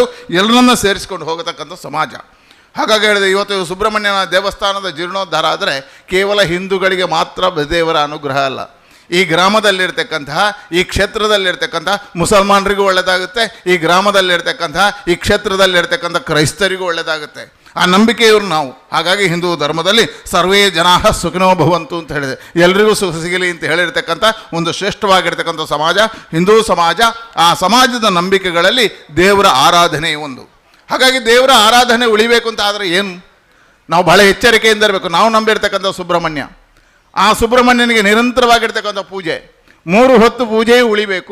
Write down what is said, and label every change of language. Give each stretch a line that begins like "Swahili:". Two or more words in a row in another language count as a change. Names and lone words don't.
Kannada: ಎಲ್ಲರನ್ನ ಸೇರಿಸ್ಕೊಂಡು ಹೋಗತಕ್ಕಂಥ ಸಮಾಜ. ಹಾಗಾಗಿ ಹೇಳಿದೆ, ಇವತ್ತು ಸುಬ್ರಹ್ಮಣ್ಯನ ದೇವಸ್ಥಾನದ ಜೀರ್ಣೋದ್ಧಾರ ಆದರೆ ಕೇವಲ ಹಿಂದೂಗಳಿಗೆ ಮಾತ್ರ ದೇವರ ಅನುಗ್ರಹ ಅಲ್ಲ, ಈ ಗ್ರಾಮದಲ್ಲಿರ್ತಕ್ಕಂತಹ, ಈ ಕ್ಷೇತ್ರದಲ್ಲಿರ್ತಕ್ಕಂಥ ಮುಸಲ್ಮಾನರಿಗೂ ಒಳ್ಳೆಯದಾಗುತ್ತೆ, ಈ ಗ್ರಾಮದಲ್ಲಿರ್ತಕ್ಕಂತಹ, ಈ ಕ್ಷೇತ್ರದಲ್ಲಿರ್ತಕ್ಕಂಥ ಕ್ರೈಸ್ತರಿಗೂ ಒಳ್ಳೆಯದಾಗುತ್ತೆ. ಆ ನಂಬಿಕೆಯವರು ನಾವು. ಹಾಗಾಗಿ ಹಿಂದೂ ಧರ್ಮದಲ್ಲಿ
Sanskrit: ಸರ್ವೇ ಜನಾಃ ಸುಖಿನೋ ಭವಂತು
Kannada: ಅಂತ ಹೇಳಿದೆ, ಎಲ್ರಿಗೂ ಸುಖ ಸಿಗಲಿ ಅಂತ ಹೇಳಿರ್ತಕ್ಕಂಥ ಒಂದು ಶ್ರೇಷ್ಠವಾಗಿರ್ತಕ್ಕಂಥ ಸಮಾಜ ಹಿಂದೂ ಸಮಾಜ. ಆ ಸಮಾಜದ ನಂಬಿಕೆಗಳಲ್ಲಿ ದೇವರ ಆರಾಧನೆ ಒಂದು. ಹಾಗಾಗಿ ದೇವರ ಆರಾಧನೆ ಉಳಿಬೇಕು ಅಂತ ಆದರೆ ಏನು? ನಾವು ಬಹಳ ಎಚ್ಚರಿಕೆಯಿಂದ ಇರಬೇಕು. ನಾವು ನಂಬಿರ್ತಕ್ಕಂಥ ಸುಬ್ರಹ್ಮಣ್ಯ, ಆ ಸುಬ್ರಹ್ಮಣ್ಯನಿಗೆ ನಿರಂತರವಾಗಿರ್ತಕ್ಕಂಥ ಪೂಜೆ, 3 ಹೊತ್ತು ಪೂಜೆಯೂ ಉಳಿಬೇಕು.